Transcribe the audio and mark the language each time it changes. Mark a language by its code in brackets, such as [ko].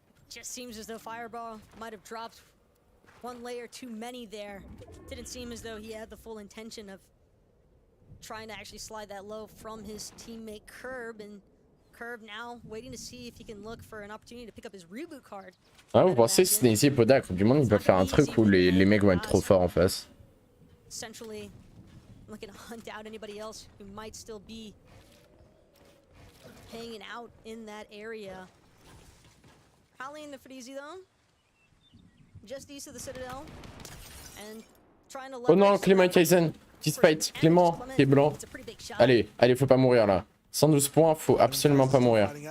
[en] Just seems as though Fireball might have dropped one layer too many there. Didn't seem as though he had the full intention of trying to actually slide that low from his teammate Curb, and Curb now waiting to see if he can look for an opportunity to pick up his reboot card. [fr] Ah, vous pensez que Sneezy et Poda, la Coupe du Monde, ils peuvent faire un truc où les mecs vont être trop forts en face? [en] Essentially looking to hunt out anybody else who might still be hanging out in that area. Rallying the Freezy though, just east of the Citadel, and trying to. [fr] Oh non, Clément et Kaizen, qui se fight. Clément qui est blanc. Allez, allez, faut pas mourir là. 112 points, faut absolument pas mourir.